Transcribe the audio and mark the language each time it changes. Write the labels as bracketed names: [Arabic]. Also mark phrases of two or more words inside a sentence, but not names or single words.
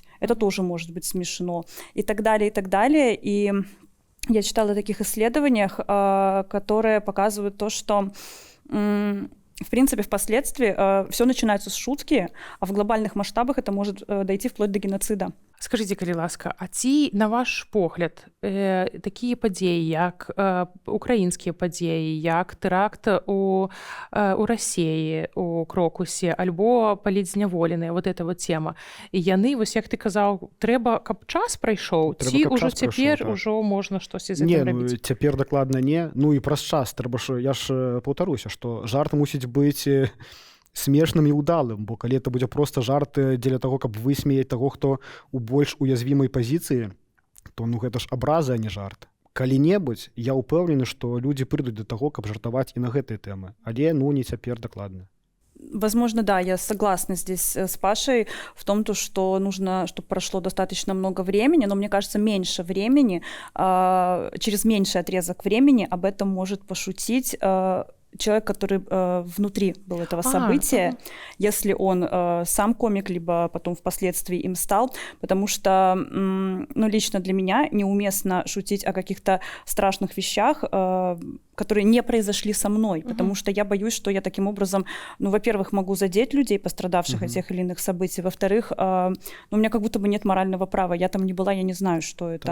[Russian] Это тоже может быть смешно. И так далее, и так далее. И я читала о таких исследованиях, которые показывают то, что в принципе, впоследствии все начинается с шутки, а в глобальных масштабах это может дойти вплоть до геноцида. Скажите, [Belarusian] калі ласка, а ці, на ваш погляд, такія падзеі, як украінскія падзеі, як тэракт у Расіі, у Крокусе, альбо палітзняволеныя, [Russian] вот эта вот тема, [Belarusian] яны, вось як ты казаў, трэба, каб час прайшоў, ці ўжо цяпер ўжо можна штосьці з гэтым рабіць? Не, цяпер дакладна не. Ну і праз час трэба ж, я ж паўтаруся, што жарт мусіць быць смешным і ўдалым, бо калі это будзе проста жарт дзеля таго, каб высмеяць таго, хто у больш уязвімай пазіцыі, то ну гэта ж абраза, а не жарт. Калі-небудзь я ўпэўнены, што людзі прыйдуць да таго, каб жартаваць і на гэтыя тэмы, але ну не цяпер дакладна. [Russian] Возможно, да, я согласна здесь с Пашей в том, что нужно, чтобы прошло достаточно много времени, но мне кажется, меньше времени, через меньший отрезок времени об этом может пошутить человек, который внутри был этого события, если он сам комик, либо потом впоследствии им стал, потому что, ну, лично для меня неуместно шутить о каких-то страшных вещах, которые не произошли со мной, потому что я боюсь, что я таким образом, ну, во-первых, могу задеть людей, пострадавших от тех или иных событий, во-вторых, ну, у меня как будто бы нет морального права, я там не была, я не знаю, что это.